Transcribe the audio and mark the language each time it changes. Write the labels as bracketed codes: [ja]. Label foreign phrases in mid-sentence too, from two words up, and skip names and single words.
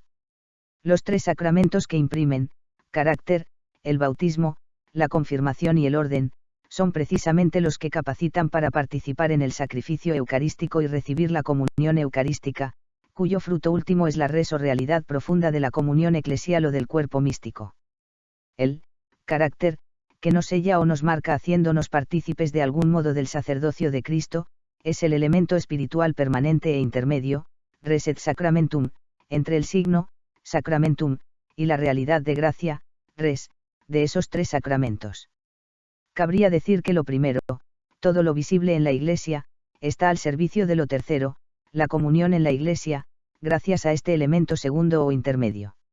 [es] Los 3 sacramentos que imprimen carácter, el bautismo, la confirmación y el orden, son precisamente los que capacitan para participar en el sacrificio eucarístico y recibir la comunión eucarística, cuyo fruto último es la res o realidad profunda de la comunión eclesial o del cuerpo místico. El carácter, que nos sella o nos marca haciéndonos partícipes de algún modo del sacerdocio de Cristo, es el elemento espiritual permanente e intermedio, [la] res et sacramentum, [es] entre el signo, sacramentum, y la realidad de gracia, res, de esos 3 sacramentos. Cabría decir que lo primero, todo lo visible en la Iglesia, está al servicio de lo tercero, la comunión en la Iglesia, gracias a este elemento segundo o intermedio.